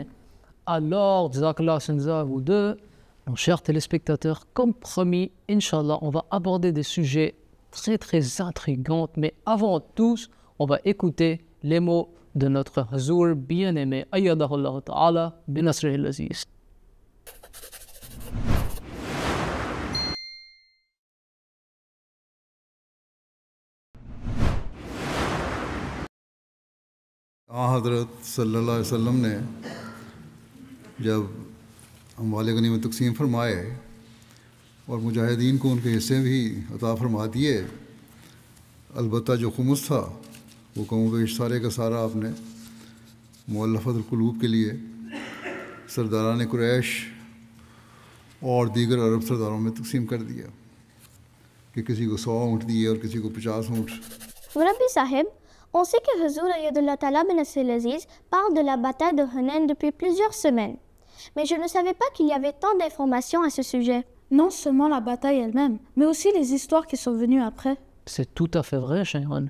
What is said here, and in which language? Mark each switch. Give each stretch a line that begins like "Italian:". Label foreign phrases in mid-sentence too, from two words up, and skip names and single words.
French: Alors, Jazakallah Senza, vous deux, nos chers téléspectateurs, comme promis, Inch'Allah, on va aborder des sujets très intrigants, mais avant tout, on va écouter les mots de notre Huzur bien-aimé,
Arabic: أيده الله تعالى بنصره العزيز.
Urdu: حضرت صلی اللہ علیہ وسلم نے جب اموال غنیمت تقسیم فرمائے اور مجاہدین کو ان کے حصے بھی عطا فرما دیے، البتہ جو خمس تھا وہ کم بیش سارے کا سارا آپ نے مؤلفۃ القلوب کے لیے سرداران قریش اور دیگر عرب سرداروں میں تقسیم کر دیا کہ کسی کو 100 اونٹ دیے اور کسی کو 50 اونٹ.
French: Rabbi Sahib, on sait que Huzur
Arabic: أيده الله تعالى بن عزيز
French: parle de la bataille de Hunayn depuis plusieurs semaines. Mais je ne savais pas qu'il y avait tant d'informations à ce sujet. Non seulement la bataille elle-même, mais aussi les histoires qui sont venues après. C'est tout à fait vrai, Cheyenne.